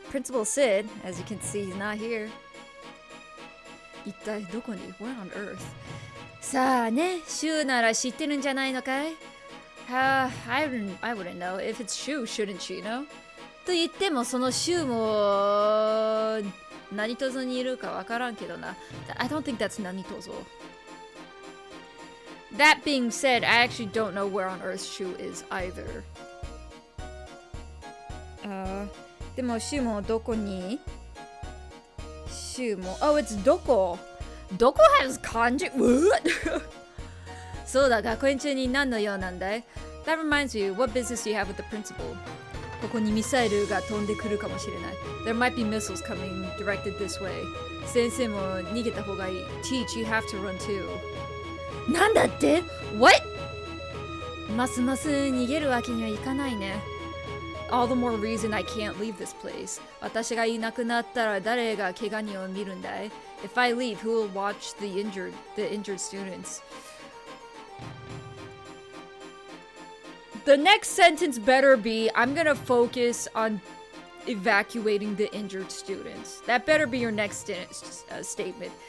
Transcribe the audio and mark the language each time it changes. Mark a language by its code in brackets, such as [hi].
[en] Principal Sid, as you can see, he's not here. [ja] 一体どこに [en] Where on earth? [ja] さあね、シュウなら知ってるんじゃないのかい？ [en] I wouldn't know. If it's Shu, shouldn't she know? [ja] と言ってもそのシュウも何とぞにいるかわからんけどな。 [en] I don't think that's Nanitozo. That being said, I actually don't know where on earth Shu is either. [ja] でもシュウもどこに？ [en] シュウも Oh, it's どこ? どこ has kanji? What? [ja] そうだ、学園中に何の用なんだい？ [en] That reminds you, what business do you have with the principal? [ja] ここにミサイルが飛んでくるかもしれない。 [en] There might be missiles coming directed this way. [ja] 先生も逃げた方がいい。 [en] Teach, you have to run too. [ja] なんだって？ [en] What? [ja] ますます逃げるわけにはいかないね。 [en] All the more reason I can't leave this place. [ja] 私がいなくなったら誰が怪我人を見るんだい？ [en] If I leave, who will watch the injured students? The next sentence better be, I'm gonna focus on evacuating the injured students. That better be your next statement.